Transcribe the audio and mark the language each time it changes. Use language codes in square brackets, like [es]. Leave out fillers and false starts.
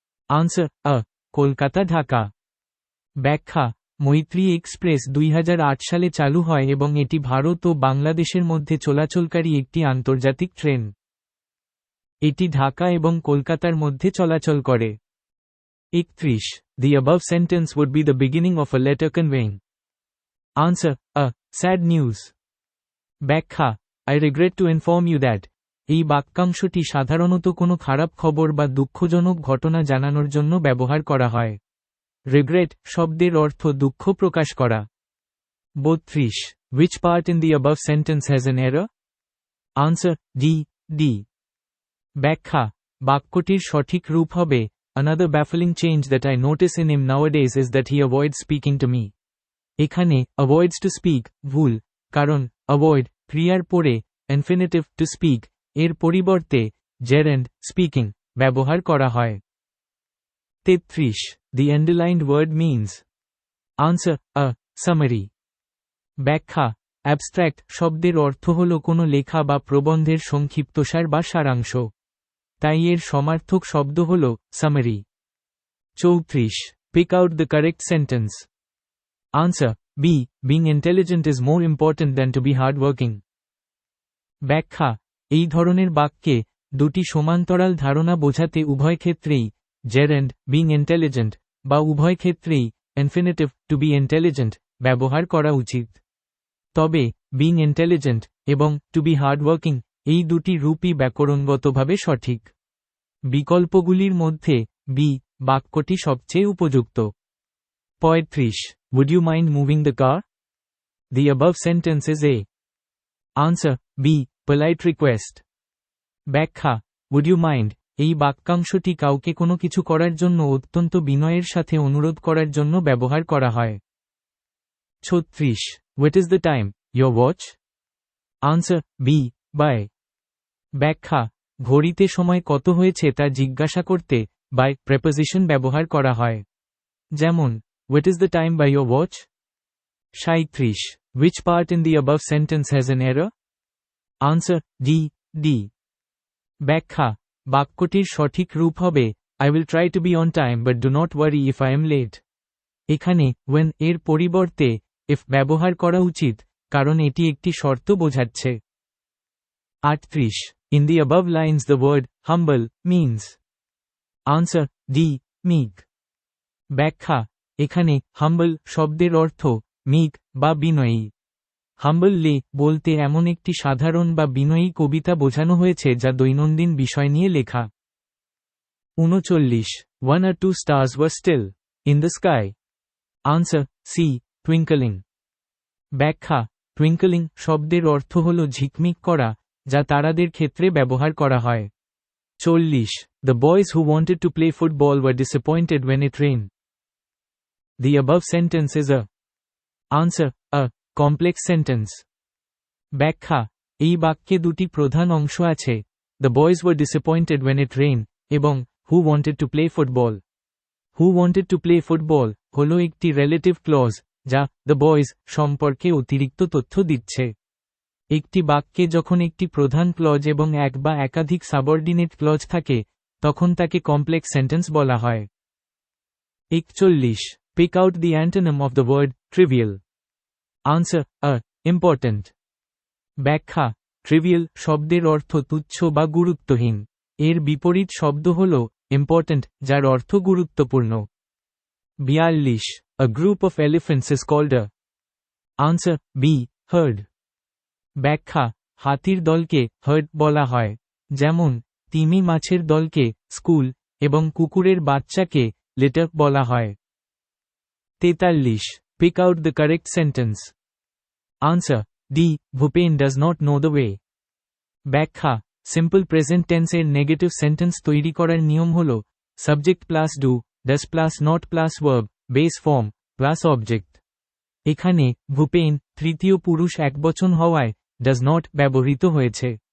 [bn] Answer Kolkata Dhaka. ব্যাখ্যা: মৈত্রী express 2008 সালে চালু হয় এবং এটি ভারত ও বাংলাদেশের মধ্যে চলাচলকারী একটি আন্তর্জাতিক ট্রেন। এটি ঢাকা এবং কলকাতার মধ্যে চলাচল করে। 31 [en] The above sentence would be the beginning of a letter conveying. Answer: sad news. ব্যাখ্যা: I regret to inform you that. [bn] এই বাক্যাংশটি সাধারণত কোনো খারাপ খবর বা দুঃখজনক ঘটনা জানানোর জন্য ব্যবহার করা হয়। Regret শব্দের অর্থ দুঃখ প্রকাশ করা। [en] 32. Which part in the above sentence has an error? Answer: D. ব্যাখ্যা: বাক্যটির সঠিক রূপ হবে, Another baffling change that I notice in him nowadays is that he avoids speaking to me. এখানে avoids to speak ভুল, কারণ avoid ক্রিয়ার পরে infinitive to speak এর পরিবর্তে gerund speaking ব্যবহার করা হয়। 33. The underlined word means. Answer: a summary. [bn] ব্যাখ্যা: abstract শব্দের অর্থ হল কোনো লেখা বা প্রবন্ধের সংক্ষিপ্তসার বা সারাংশ। তাই এর সমার্থক শব্দ হল summary. [en] 34. Pick out the correct sentence. Answer: B. Being intelligent is more important than to be hardworking. [bn] ব্যাখ্যা: এই ধরনের বাক্যে দুটি সমান্তরাল ধারণা বোঝাতে উভয় ক্ষেত্রেই gerund being intelligent বা উভয় ক্ষেত্রেই infinitive to be intelligent ব্যবহার করা উচিত। তবে being intelligent এবং to be hardworking এই দুটি রূপই ব্যাকরণগতভাবে সঠিক। বিকল্পগুলির মধ্যে বি বাক্যটি সবচেয়ে উপযুক্ত। [en] 35. Would you mind moving the car? The above sentence is a. Answer: B. Polite request. [bn] ব্যাখ্যা: Would you mind এই বাক্যাংশটি কাউকে কোনো কিছু করার জন্য অত্যন্ত বিনয়ের সাথে অনুরোধ করার জন্য ব্যবহার করা হয়। [en] 36. What is the time? Your watch? Answer: B. By. [bn] ব্যাখ্যা: ঘড়িতে সময় কত হয়েছে তা জিজ্ঞাসা করতে by preposition ব্যবহার করা হয়। [en] যেমন What is the time by your watch? 37. Which part in the above sentence has an error? Answer: D. ব্যাখ্যা: বাক্যটির সঠিক রূপ হবে, I will try to be on time but do not worry if I am late. [bn] এখানে when এর পরিবর্তে if ব্যবহার করা উচিত, কারণ এটি একটি শর্ত বোঝাচ্ছে। [en] 38. In the above lines the word humble means. Answer: D. Meek. [bn] ব্যাখ্যা: এখানে humble শব্দের অর্থ meek বা বিনয়ী। humbly বলতে এমন একটি সাধারণ বা বিনয়ী কবিতা বোঝানো হয়েছে যা দৈনন্দিন বিষয় নিয়ে লেখা। [en] 39. One or two stars were still in the sky. Answer: C. Twinkling. [bn] ব্যাখ্যা: twinkling শব্দের অর্থ হল ঝিকমিক করা, যা তারাদের ক্ষেত্রে ব্যবহার করা হয়। [en] 40. The boys who wanted to play football were disappointed when it rained. The above sentence is a. Answer: a complex sentence. [bn] ব্যাখ্যা: এই বাক্যে দুটি প্রধান অংশ আছে, The boys were disappointed when it rained এবং Who wanted to play football. [en] Who wanted to play football হল একটি relative clause যা the boys সম্পর্কে অতিরিক্ত তথ্য দিচ্ছে। [bn] একটি বাক্যে যখন একটি প্রধান ক্লজ এবং এক বা একাধিক সাবঅর্ডিনেট ক্লজ থাকে, তখন তাকে কমপ্লেক্স সেন্টেন্স বলা হয়। [en] 41. Pick out the antonym of the word trivial. Answer: a. Important. [bn] ব্যাখ্যা: trivial শব্দের অর্থ তুচ্ছ বা গুরুত্বহীন। এর বিপরীত শব্দ হল important, যার অর্থ গুরুত্বপূর্ণ। [en] 42. A group of elephants is called a. Answer: B. Herd. [bn] ব্যাখ্যা: হাতির দলকে herd বলা হয়, যেমন তিমি মাছের দলকে স্কুল এবং কুকুরের বাচ্চাকে litter বলা হয়। [en] 43. Pick out the correct sentence. Answer: D. Bhupen does not know the way. [bn] ব্যাখ্যা: সিম্পল প্রেজেন্ট টেন্সের নেগেটিভ সেন্টেন্স তৈরি করার নিয়ম হল subject plus do, does plus not plus verb, base form plus object. এখানে ভূপেন তৃতীয় পুরুষ একবচন হওয়ায় ডাজ নট ব্যবহৃত হয়েছে।